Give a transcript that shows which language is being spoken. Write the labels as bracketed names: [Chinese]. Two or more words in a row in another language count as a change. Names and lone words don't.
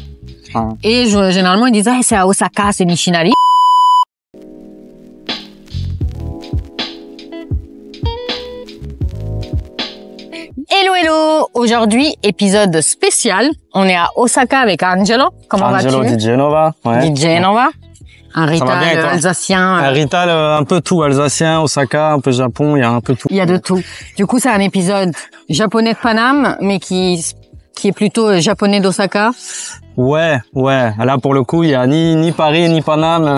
[French] Et généralement ils disent c'est à Osaka, c'est Nishinari. [English] Hello hello, [French] aujourd'hui épisode spécial. On est à Osaka avec Angelo. Comment vas-tu? Angelo di Genova. Di Genova. Un rital alsacien. Un rital un peu tout alsacien, Osaka, un peu Japon, il y a un peu tout. Il y a de tout. Du coup, c'est un épisode japonais de Paname, mais qui est plutôt japonais d'Osaka. Ouais. Là, pour le coup, il y a ni Paris, ni Paname.